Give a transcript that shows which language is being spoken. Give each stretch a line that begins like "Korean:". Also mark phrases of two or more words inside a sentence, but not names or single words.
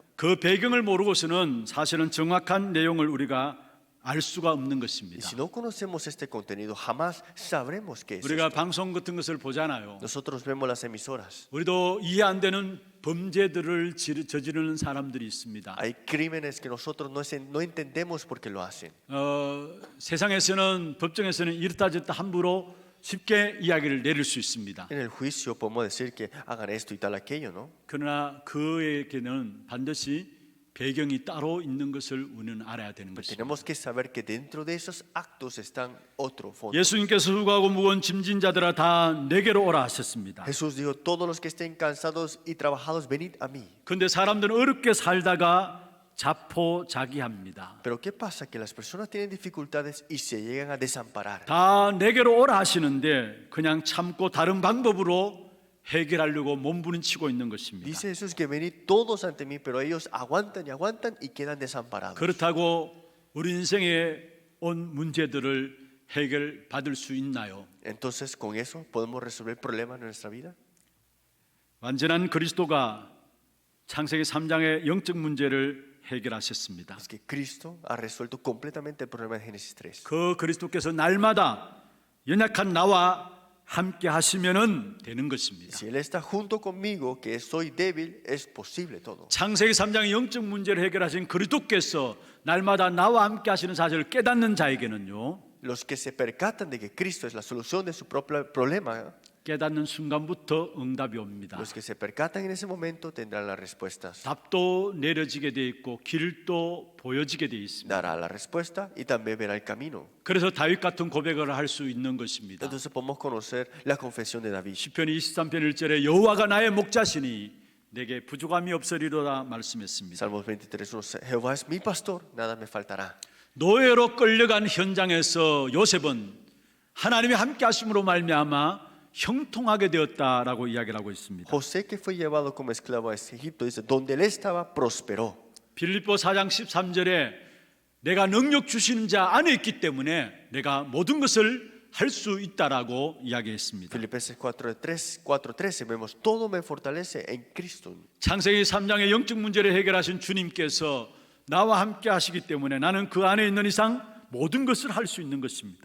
Korean: 그 배경을 모르고서는 사실은 정확한 내용을 우리가 알 수가 없는
Spanish: Y
Korean: 것입니다.
Spanish: si no conocemos este contenido, jamás sabremos qué es
Korean: 우리가
Spanish: esto.
Korean: 방송 같은 것을 보잖아요.
Spanish: Nosotros vemos las emisoras.
Korean: 우리도 이해 안 되는 범죄들을 저지르는 사람들이 있습니다.
Spanish: Hay crímenes que nosotros no entendemos por qué lo hacen.
Korean: 세상에서는 법정에서는 이렇다 저렇다 함부로 쉽게 이야기를 내릴 수 있습니다.
Spanish: En el juicio podemos decir que hagan esto y tal aquello, ¿no?
Korean: 그러나 그에게는 반드시 배경이 따로 있는 것을 우리는 알아야 되는
Spanish: Pero
Korean: 것입니다.
Spanish: tenemos que saber que dentro de esos actos están otro fondo.
Korean: 예수님께서 수고하고 무거운 짐진 자들아 다 내게로 오라 하셨습니다.
Spanish: Jesús dijo, todos los que estén cansados y trabajados, venid a mí.
Korean: 그런데 사람들은 어렵게 살다가 자포자기합니다.
Spanish: Pero ¿qué pasa? Que las personas tienen dificultades y se llegan a desamparar.
Korean: 다 내게로 오라 하시는데 그냥 참고 다른 방법으로 해결하려고 몸부림치고 있는 것입니다.
Spanish: Dice Jesús que venid todos ante mí, pero ellos aguantan y aguantan y quedan desamparados.
Korean: 그렇다고 우리 인생에 온 문제들을 해결받을 수 있나요?
Spanish: Entonces, ¿con eso podemos resolver problemas en nuestra vida?
Korean: 완전한 그리스도가 창세기 3장의 영적 문제를 해결하셨습니다.
Spanish: Es que Cristo ha resuelto completamente el problema de Génesis 3.
Korean: 그 그리스도께서 날마다 연약한 나와 함께 하시면은 되는 것입니다.
Spanish: Si Él está junto conmigo, que soy débil, es posible todo.
Korean: 창세기 3장의 영적 문제를 해결하신 그리스도께서 날마다 나와 함께 하시는 사실을 깨닫는 자에게는요.
Spanish: Los que se percatan de que Cristo es la solución de su propio problema,
Korean: 깨닫는 순간부터 응답이 옵니다.
Spanish: los que se percatan en ese momento tendrán las respuestas.
Korean: 답도 내려지게 돼 있고 길도 보여지게 돼 있습니다.
Spanish: Dará la respuesta y también verá el camino.
Korean: 그래서 다윗 같은 고백을 할 수 있는 것입니다.
Spanish: Entonces podemos conocer la confesión de David.
Korean: 시편 23편 1절에 여호와가 나의 목자시니 내게 부족함이 없으리로다 말씀했습니다.
Spanish: Salmos 23:1 Jehová es mi pastor, nada me faltará.
Korean: 노예로 끌려간 현장에서 요셉은 하나님이 함께 하심으로 말미암아 형통하게 되었다라고 이야기를 하고 있습니다.
Spanish: José, que fue llevado como esclavo a Egipto, dice, donde él estaba, prosperó.
Korean: 빌립보 4장 13절에 내가 능력 주시는 자 안에 있기 때문에 내가 모든 것을 할 수 있다라고 이야기했습니다.
Spanish: Filipenses 4:13 vemos, todo me fortalece en Cristo.
Korean: 창세기 3장의 영적 문제를 해결하신 주님께서 나와 함께 하시기 때문에 나는 그 안에 있는 이상 모든 것을 할 수 있는 것입니다.